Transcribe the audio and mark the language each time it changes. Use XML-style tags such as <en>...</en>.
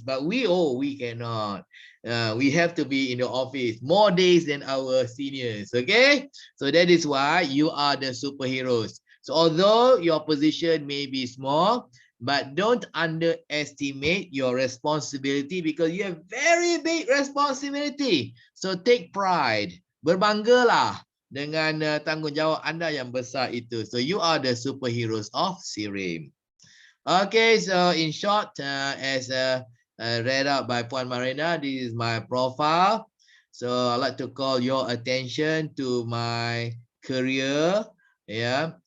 <en>But we cannot. We have to be in the office more days than our seniors. Okay? So that is why you are the superheroes. So although your position may be small, but don't underestimate your responsibility because you have very big responsibility. So take pride.</en> <ms>Berbanggalah dengan tanggungjawab anda yang besar itu.</ms> <en>So you are the superheroes of Sirim. Okay, so in short, as read out by Puan Marina, this is my profile. So I'd like to call your attention to my career. Yeah.</en>